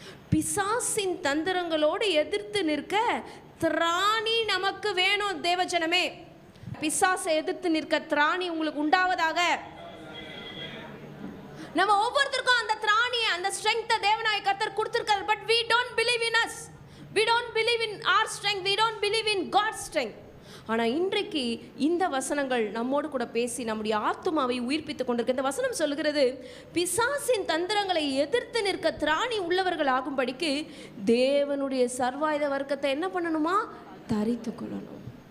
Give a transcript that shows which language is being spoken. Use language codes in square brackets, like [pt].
[ta] பிசாசின் தந்திரங்களோடு எதிர்த்து நிற்க திராணி நமக்கு வேணும். தேவஜனமே, பிசாசை எதிர்த்து நிற்க திராணி உங்களுக்கு உண்டாவதாக. நம்ம ஒவ்வொருத்தருக்கும் அந்த திராணியை, அந்த ஸ்ட்ரெங்த்தை தேவனாய கர்த்தர் கொடுத்திருக்கார். [en] But we don't believe in us, we don't believe in our strength, we don't believe in God's strength. [ta] ஆனால் இன்றைக்கு இந்த வசனங்கள் நம்மோடு கூட பேசி நம்முடைய ஆத்துமாவை உயிர்ப்பித்துக் கொண்டிருக்க. இந்த வசனம் சொல்லுகிறது, பிசாசின் தந்திரங்களை எதிர்த்து நிற்க திராணி உள்ளவர்கள் ஆகும்படிக்கு தேவனுடைய சர்வாயுத வர்க்கத்தை என்ன பண்ணணுமா? தரித்து கொள்ளணும்.